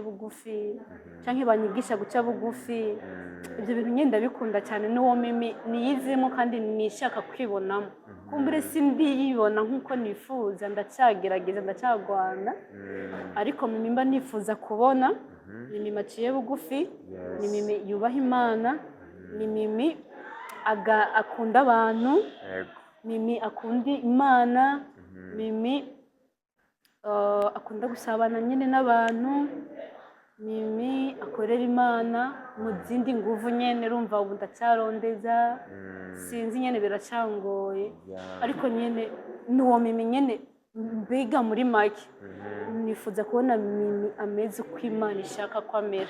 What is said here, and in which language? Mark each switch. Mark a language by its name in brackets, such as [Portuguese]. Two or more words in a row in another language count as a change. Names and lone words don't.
[Rundi] bugufi cyangwa banyigisha guca bugufi ibyo bintu nyine ndabikunda cyane n'uwo Mimi niyizimo kandi nishaka kwibonamo kumbure sindiyibona nk'uko nifuza ndacyagerageza ndacyagwana ariko Mimi mba nifuza kubona ni Mimi aciye bugufi ni Mimi yubaha Imana ni Mimi akunda abantu Mimi akunda Imana Mimi akunda gusabana nyine n'abantu Mimi akorera Imana mu zindi nguvu nyene, urumva ubu ndacarondeza sinzi nyene biracangoye, ariko nyene nuwo Mimi nyene mbega muri make nifuza kubona Mimi ameze uko Imana ishaka ko amera.